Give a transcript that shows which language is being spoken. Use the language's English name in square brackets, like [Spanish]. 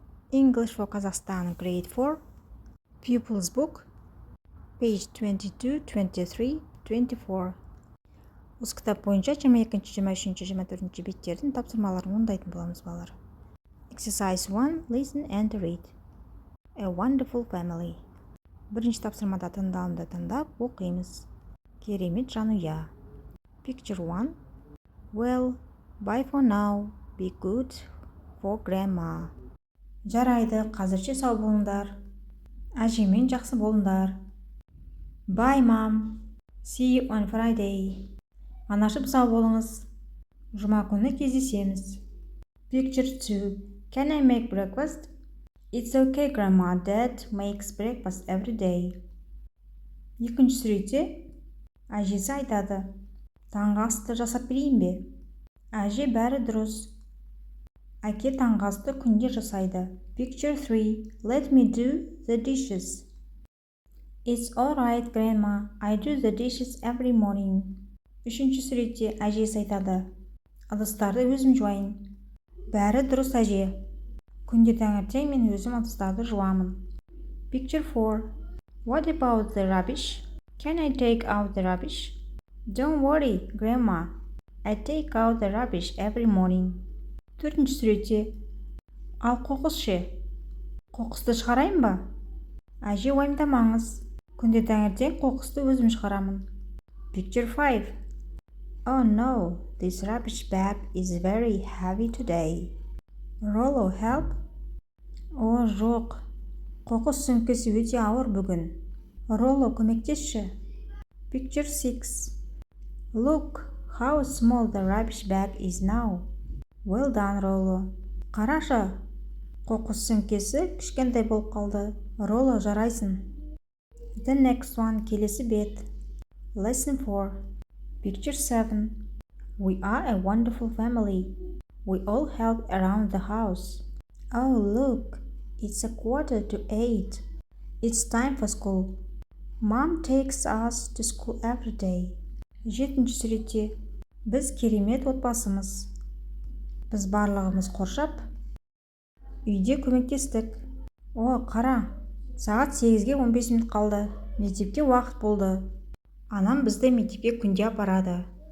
[English] English for Kazakhstan grade 4 Pupils book page 22, 23, 24. [Kazakh] Осы кітап бойынша 22, 23, 24 беттердің тапсырмаларын орындайтын боламыз балалар. [English] Exercise 1. Listen and read. A wonderful family. [Kazakh] Бірінші тапсырмада тыңдалымды тыңдап оқимыз. Керемет жанұя. [English] Picture 1. Well, bye for now. Be good for grandma. [Kazakh] Жарайды, қазірше сау болыңдар. Әжемен жақсы болыңдар. [English] Bye, mom. See you on Friday. [Kazakh] Анашып сау болыңыз. Жұма күні кездесеміз. [English] Picture 2. Can I make breakfast? It's okay, grandma. Dad makes breakfast every day. [Kazakh] Екінші суретте әжесі айтады. Таңғы асты жасап берейін бе? Әже бәрі дұрыс. Әке таңғы асты күнде жасайды. [English] Picture 3. Let me do the dishes. It's all right, grandma. I do the dishes every morning. [Kazakh] Үшінші суретте әжесі айтады. Ыдыстарды өзім жуайын. Бәрі дұрыс, әже. Күнде таңертең мен өзім ыдыстарды жуамын. [English] Picture 4. What about the rubbish? Can I take out the rubbish? Don't worry, grandma. I take out the rubbish every morning. [Kazakh] Төртінші суретте. Ал қоқыс ше? Қоқысты шығарайын ба? Әже, уайымдамаңыз. Күнде таңертең қоқысты өзім шығарамын. [English] Picture 5. Oh no, this rubbish bag is very heavy today. Rollo, help? [Kazakh] О, жоқ. Қоқыс сөмкесі өте ауыр бүгін. Rollo, көмектесші. [English] Picture 6. Look how small the rubbish bag is now. Well done, Rollo. [Kazakh] Қарашы, қоқыс сөмкесі кішкентай болып қалды. Rollo, жарайсың. [English] The next one, [Kazakh] келесі бет. [English] Lesson 4. Picture 7. We are a wonderful family. We all help around the house. Oh, look, it's 7:45. It's time for school. Mom takes us to school every day. [Kazakh] Жетінші суретте. Біз керемет отбасымыз. Біз барлығымыз қоршап, үйде көмектестік. О, қара, сағат 8-ге 15 минут қалды. Мектепке уақыт болды. Анам бізді мектепке күнде апарады.